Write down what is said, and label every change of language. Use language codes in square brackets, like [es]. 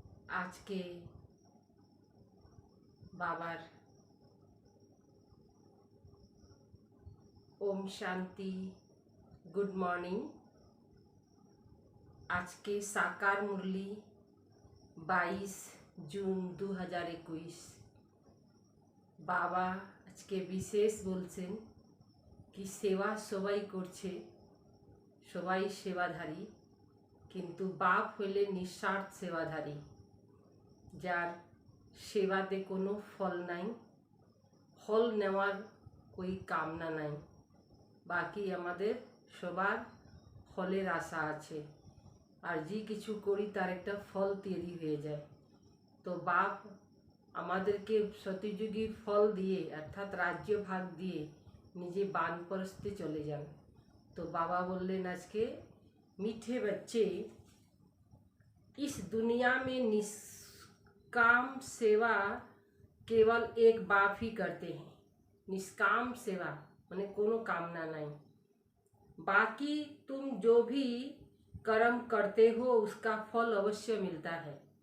[hi] आज के Babar Om Shanti, good morning. आज के साकार मुरली 22 जून 2021 बाबा [bn] আজকে বিশেষ বলছেন কি সেবা সবাই করছে, সবাই সেবাধারী, কিন্তু বাপ হইলে নিঃস্বার্থ সেবাধারী, যার সেবাতে কোনো ফল নাই, ফল নেওয়ার কোই কামনা নাই। বাকি আমাদের সবার ফলের আশা আছে, আর যে কিছু করি তার একটা ফল তৈরি হয়ে যায়। তো বাপ আমাদেরকে সত্যযুগী ফল দিয়ে অর্থাৎ রাজ্য ভাগ দিয়ে নিজে বানপ্রস্থে চলে যান। তো বাবা বললেন আজকে, [hi] मीठे बच्चे, इस दुनिया में निष्काम सेवा केवल एक बाप ही करते हैं। निष्काम सेवा माने कोनो कामना नहीं, बाकी तुम जो भी कर्म करते हो उसका फल अवश्य मिलता है।